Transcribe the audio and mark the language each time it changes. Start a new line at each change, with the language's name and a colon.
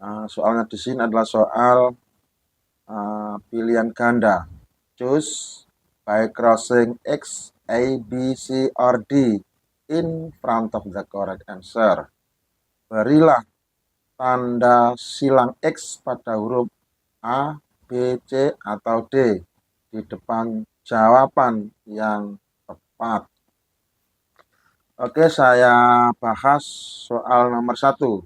Indonesian: Soalnya di sini adalah soal pilihan ganda.
English: Choose by crossing X, A, B, C, or D in front of the correct answer.
Indonesian: Berilah tanda silang X pada huruf A, B, C, atau D di depan jawaban yang tepat. Oke, saya bahas soal nomor 1.